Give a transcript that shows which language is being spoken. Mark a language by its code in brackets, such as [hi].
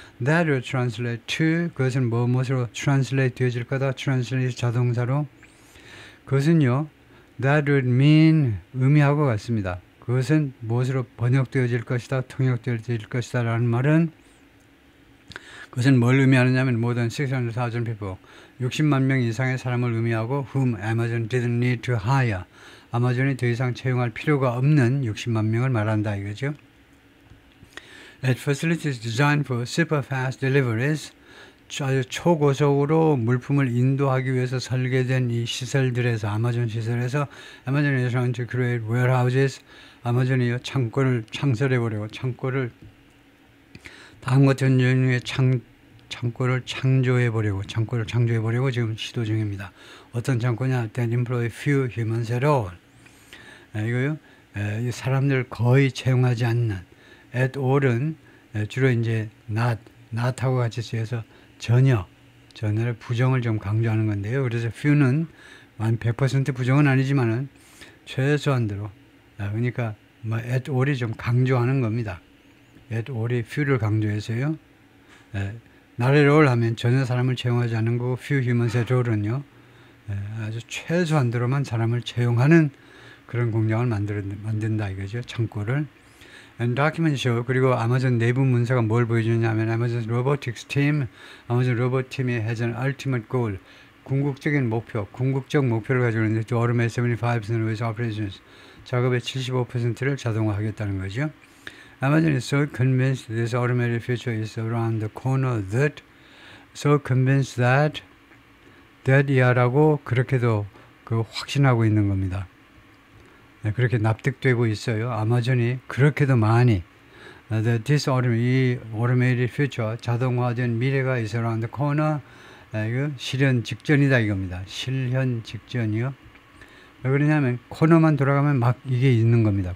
[en] That will translate to, [ko] 그것은 무엇으로 [en] translate [ko] 되어질 거다. translate 자동사로. 그것은요, [en] that would mean, [ko] 의미하고 같습니다. 그것은 무엇으로 번역되어질 것이다, 통역되어질 것이다 라는 말은, 그것은 뭘 의미하느냐면 [en] more than 600,000 people, [ko] 60만 명 이상의 사람을 의미하고 [en] whom Amazon didn't need to hire, [ko] 아마존이 더 이상 채용할 필요가 없는 60만 명을 말한다 이거죠. [en] At facilities designed for super fast deliveries, [ko] 아주 초고속으로 물품을 인도하기 위해서 설계된 이 시설들에서, 아마존 시설에서 [en] Amazon is trying to create warehouses, [ko] 아마존이 창설해보려고, 다음과 같은 종류의 창고를 창조해보려고 지금 시도 중입니다. 어떤 창고냐? [en] That employ few humans at all. [ko] 이거요. 이 사람들 거의 채용하지 않는. At all은 주로 이제 not하고 같이 쓰여서 전혀를 부정을 좀 강조하는 건데요. 그래서 few는 100% 부정은 아니지만은 최소한대로. 그러니까 뭐 at all이 좀 강조하는 겁니다. at all이 few를 강조해서요. not at all 하면 전혀 사람을 채용하지 않는 거고, few humans at all은요, 아주 최소한대로만 사람을 채용하는 그런 공장을 만든다 이거죠. 창고를. [en] And document show, [ko] 그리고 아마존 내부 문서가 뭘 보여주냐면 아마존 로보틱스 팀, 아마존 로봇 팀이 [en] has an ultimate goal, [ko] 궁극적 목표를 가지고 있는데 [en] to automate 75% of its operations, [ko] 작업의 75%를 자동화하겠다는 거죠. [en] Amazon is so convinced this automated future is around the corner that, so convinced that [ko] 이하라고 그렇게도 확신하고 있는 겁니다. 그렇게 납득되고 있어요. 아마존이 그렇게도 많이 [en] this automated future, [ko] 자동화된 미래가 [en] is around the corner, [ko] 이거 실현 직전이다 이겁니다. 실현 직전이요. 왜 그러냐면 코너만 돌아가면 막 이게 있는 겁니다.